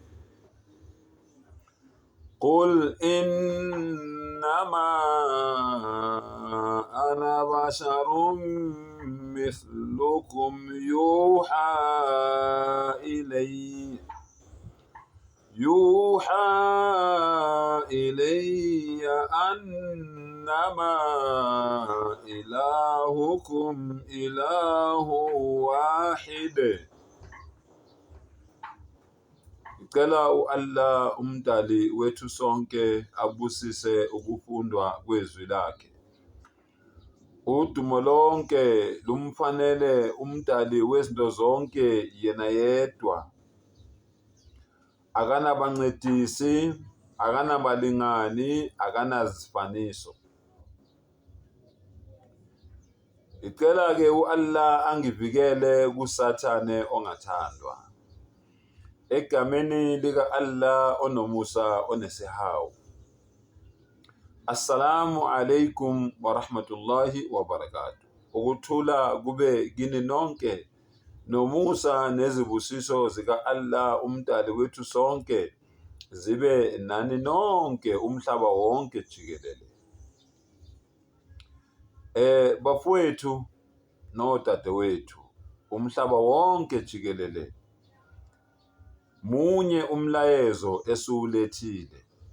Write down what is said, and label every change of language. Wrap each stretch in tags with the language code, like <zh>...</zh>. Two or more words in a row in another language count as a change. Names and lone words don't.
<ar>قل إنما أنا بشر مثلكم يوحى إلي أنما إلهكم إله واحد.</ar> <zu>Ngicela Allah umdali wethu sonke abusise ukufundwa kwezwi lakhe. Udumo lonke lumfanele umdali wezinto zonke yena yedwa. Akanabancedisi, akanabalingani, akanazifaniso. Ngicela ke Allah angivikele kusathane ongathandwa. Egameni lika Allah onomusa onesihawu.</zu> <ar>السلام عليكم ورحمة الله وبركاته.</ar> <zu>Ukuthula kube kini nonke, nomusa nezibusiso zika Allah umdali wethu sonke zibe nani nonke umhlaba wonke jikelele. Bafowethu nodadewethu umhlaba wonke jikelele, munye umlayezo esiwulethile.</zu>